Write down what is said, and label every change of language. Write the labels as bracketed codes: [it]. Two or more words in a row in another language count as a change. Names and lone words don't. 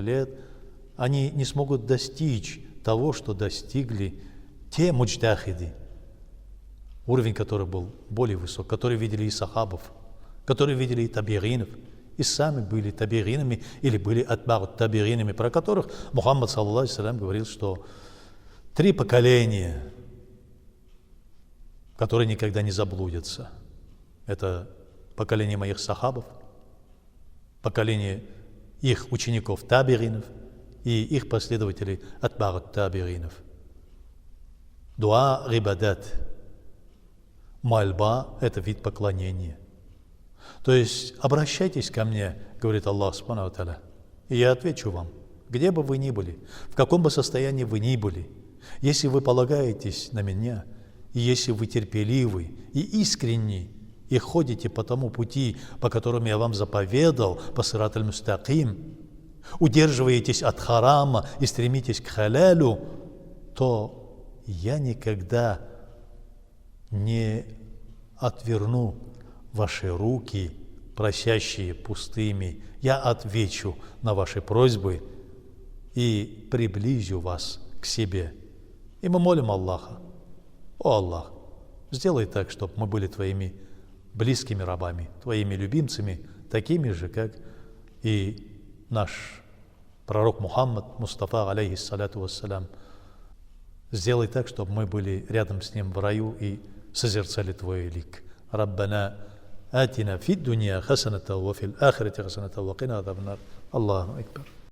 [ru] лет, они не смогут достичь того, что достигли те муджтахиды, уровень которых был более высок, которые видели и сахабов, которые видели и табиринов, и сами были табиринами или были атбагут табиринами, про которых Мухаммад [ar] صلى الله عليه وسلم [ru] говорил, что 3 поколения, которые никогда не заблудятся. Это поколение моих сахабов, поколение их учеников табиринов и их последователей атбагут табиринов. [ar] الدعاء عبادة. [ru] Мольба – это вид поклонения. То есть обращайтесь ко мне, говорит Аллах [ar] سبحانه وتعالى, [ru] и я отвечу вам, где бы вы ни были, в каком бы состоянии вы ни были, если вы полагаетесь на меня, и если вы терпеливы и искренни, и ходите по тому пути, по которому я вам заповедал, по [ar] الصراط المستقيم, [ru] удерживаетесь от харама и стремитесь к халялю, то я никогда не отверну ваши руки, просящие пустыми. Я отвечу на ваши просьбы и приблизю вас к себе. И мы молим Аллаха: о Аллах, сделай так, чтобы мы были твоими близкими рабами, твоими любимцами, такими же, как и наш пророк Мухаммад Мустафа, [ar] عليه الصلاة والسلام. [ru] Сделай так, чтобы мы были рядом с ним в раю и созерцали твой лик. [ar] ربنا آتنا في الدنيا حسنة وفي الآخرة حسنة وقنا عذاب النار. الله أكبر.